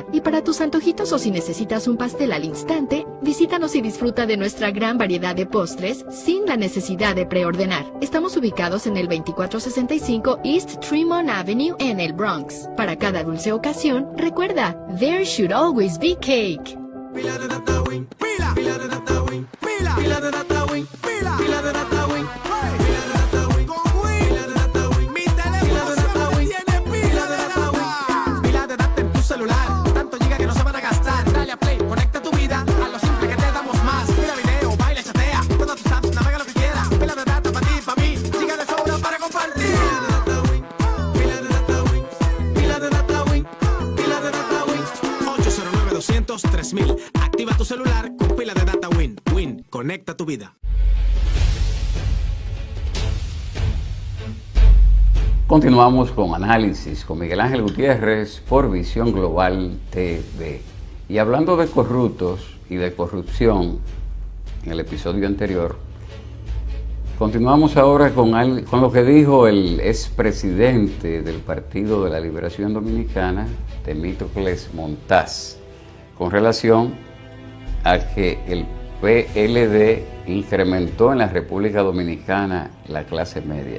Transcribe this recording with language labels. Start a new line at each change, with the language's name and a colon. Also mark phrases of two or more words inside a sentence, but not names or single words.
Spanish: Y para tus antojitos o si necesitas un pastel al instante, visítanos y disfruta de nuestra gran variedad de postres sin la necesidad de preordenar. Estamos ubicados en el 2465 East Tremont Avenue en el Bronx. Para cada dulce ocasión, recuerda,
English: There Should Always Be Cake.
Spanish: Pila de data win, pila, pila de data win, pila, pila de data win, pila, pila de data win, pila de data win, con win, pila de data win, mi teléfono siempre tiene pila de data win, pila de data en tu celular, tanto giga que no se van a gastar. Dale a play, conecta tu vida a lo simple que te damos más. Mira video, baila, chatea, todas tus apps, navega lo que quieras. Pila de data para ti, para mí, giga de sobra para compartir. Pila de data win, pila de data win, pila de data win, 809-200-3000. Activa tu celular con pila de data Win. Win, conecta tu vida. Continuamos con Análisis con Miguel Ángel Gutiérrez por Visión Global TV. Y hablando de corruptos y de corrupción, en el episodio anterior, continuamos ahora con lo que dijo el expresidente del Partido de la Liberación Dominicana, Temístocles Montaz, con relación a que el PLD incrementó en la República Dominicana la clase media.